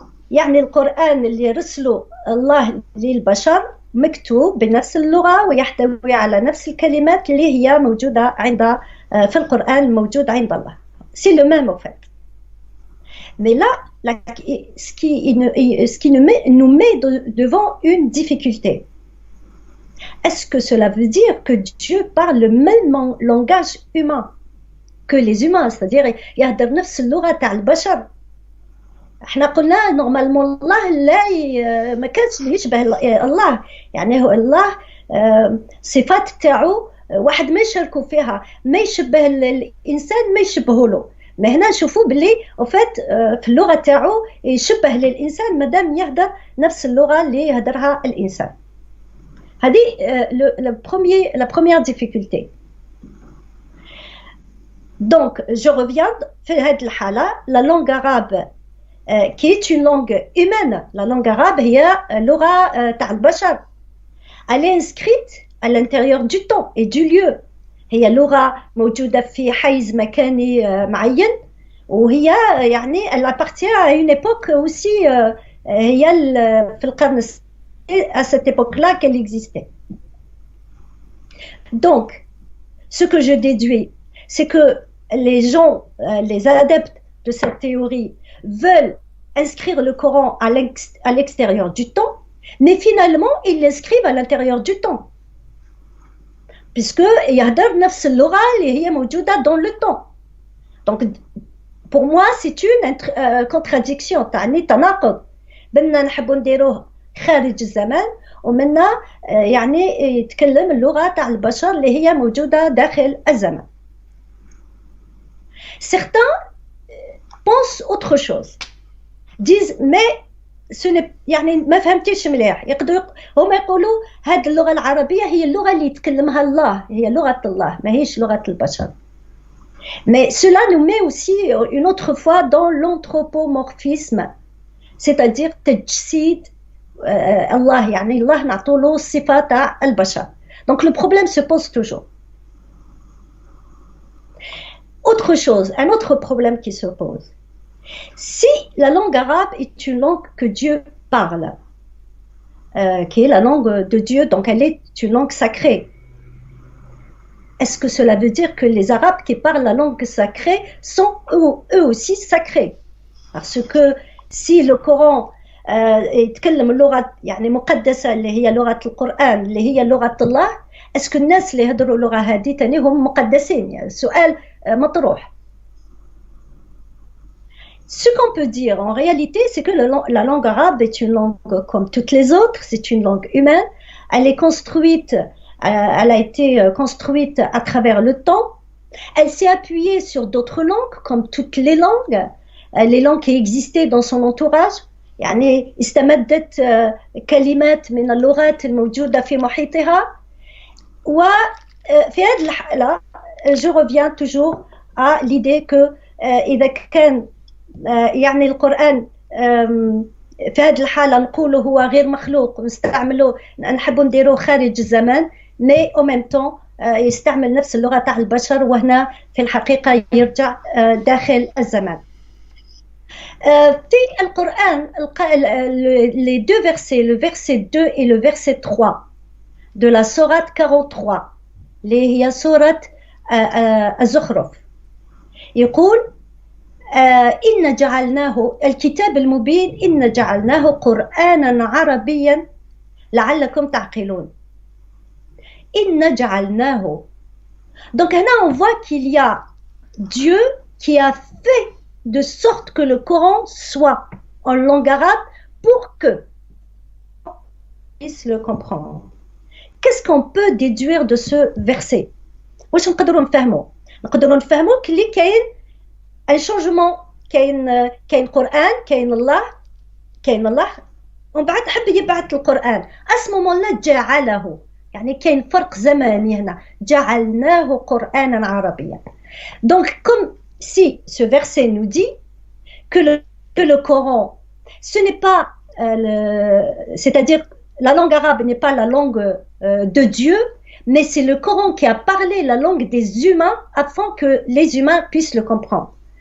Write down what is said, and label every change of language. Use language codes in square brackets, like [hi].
[ar] يعني القرآن اللي رسله الله للبشر مكتوب بنفس اللغة ويحتوي على نفس الكلمات اللي هي موجودة في القرآن الموجود عند الله. [fr] C'est le même en fait. Mais là, ce qui nous met devant une difficulté. Est-ce que cela veut dire que Dieu parle le même langage humain que les humains, c'est-à-dire [ar] يهدر نفس اللغة تاع البشر؟ احنا قلنا نورمالمون الله لا ما كانش يشبه الله، يعني هو الله صفات تاعو واحد ما يشاركوا فيها، ما يشبه الانسان ما يشبهه له. ما هنا نشوفوا باللي وفات في اللغه تاعو يشبه للانسان مادام يهدر نفس اللغه اللي يهدرها الانسان. هذه [fr] la première difficulté. Donc je reviens [ar] في هذه الحاله [fr] la langue arabe qui est une langue humaine. La langue arabe [ar] هي لغة تاع البشر. [fr] Elle est inscrite à l'intérieur du temps et du lieu. [ar] هي لغة موجودة في حيز مكاني معين وهي يعني [fr] elle appartient à une époque aussi [ar] هي في القرن [fr] à cette époque-là qu'elle existait. Donc, ce que je déduis, c'est que les gens, les adeptes de cette théorie veulent inscrire le Coran à l'extérieur du temps, mais finalement, ils l'inscrivent à l'intérieur du temps. Puisque [ar] يهدر نفس اللغة اللي هي موجودة [fr] dans le temps. Donc, pour moi, c'est une contradiction, [ar] تعني تناقض. بدنا نحبوا نديروه خارج الزمان ومنا يعني يتكلم اللغة تاع البشر اللي هي موجودة داخل الزمان. [fr] Certains pensent autre chose. Disent mais ce n'est [ar] يعني ما فهمتيش مليح. يقدروا هما يقولوا هذه اللغة العربية هي اللغة اللي يتكلمها الله، هي لغة الله، ما هيش لغة البشر. [fr] Mais cela nous met aussi une autre fois dans l'anthropomorphisme, c'est-à-dire [ar] تجسيد الله يعني الله نعطوله الصفة تاع البشر. [fr] Donc le problème se pose toujours. Autre chose, un autre problème qui se pose. Si la langue arabe est une langue que Dieu parle, qui est la langue de Dieu, donc elle est une langue sacrée, est-ce que cela veut dire que les Arabes qui parlent la langue sacrée sont eux aussi sacrés? Parce que si le Coran [ar] يتكلم اللغة يعني مقدسة اللي هي لغة القرآن اللي هي لغة الله، [fr] est-ce que [ar] الناس اللي يهضروا اللغة هذه تاني هم مقدسين؟ يعني السؤال مطروح. [fr] Ce qu'on peut dire en réalité, c'est que la langue arabe est une langue comme toutes les autres, c'est une langue humaine, elle est construite, elle a été construite à travers le temps, elle s'est appuyée sur d'autres langues comme toutes les langues qui existaient dans son entourage. [ar] يعني استمدت كلمات من اللغات الموجودة في محيطها. وفي هذه الحالة [fr] je reviens toujours à l'idée que [ar] إذا كان يعني القرآن في هذه الحالة نقوله هو غير مخلوق ونستعمله نحبوا نديروه خارج الزمان [fr] mais en même temps [ar] يستعمل نفس اللغة تاع البشر وهنا في الحقيقة يرجع داخل الزمان. في القرآن [fr] les deux versets, le verset 2 et le verset 3 de la sourate 43 [ar] اللي هي سورة الزخرف يقول إن جعلناه الكتاب المبين إن جعلناه قرآنا عربيا لعلكم تعقلون. إن جعلناه. [fr] Donc là on voit qu'il y a Dieu qui a fait de sorte que le Coran soit en langue arabe pour que on puisse le comprendre. Qu'est-ce qu'on peut déduire de ce verset? [ar] واش نقدروا نفهموا كلي كاين [fr] un changement [ar] كاين قرآن كاين الله ومن بعد حب يبعث القرآن اسمه لا جعله يعني كاين فرق زماني هنا جعلناه قرآنا عربيا. [fr] Donc comme si ce verset nous dit que le Coran ce n'est pas c'est-à-dire la langue arabe n'est pas la langue de Dieu, mais c'est le Coran qui a parlé la langue des humains afin que les humains puissent le comprendre.